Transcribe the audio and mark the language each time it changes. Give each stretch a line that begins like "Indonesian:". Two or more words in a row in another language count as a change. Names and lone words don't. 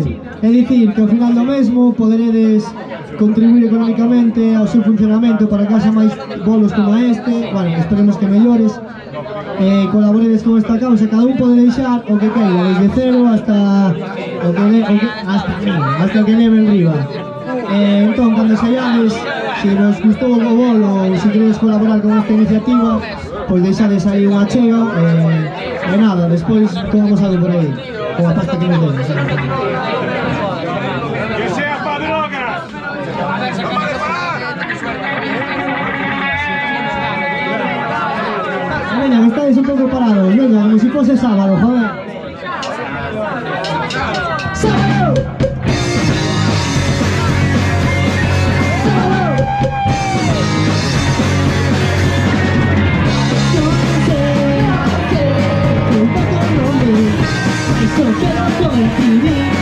Galician: É dicir, que ao final do mesmo poderedes contribuir económicamente ao seu funcionamento para que haxa máis bolos como este, bueno, esperemos que mellores, colaboredes con esta causa, cada un pode deixar o que queira, desde cero hasta o que leve en riba. Entón, cando saiades, se vos gustou o bolo ou se queredes colaborar con esta iniciativa, pois deixades aí un acheo e nada, despois tomamos algo por aí, con a pasta que me den.
Spanish: ¡Que sea pa' drogas! Venga, que estáis un pouco parados, venga, como si fose sábado, joder. ¡Sábado! Solo quiero coincidir.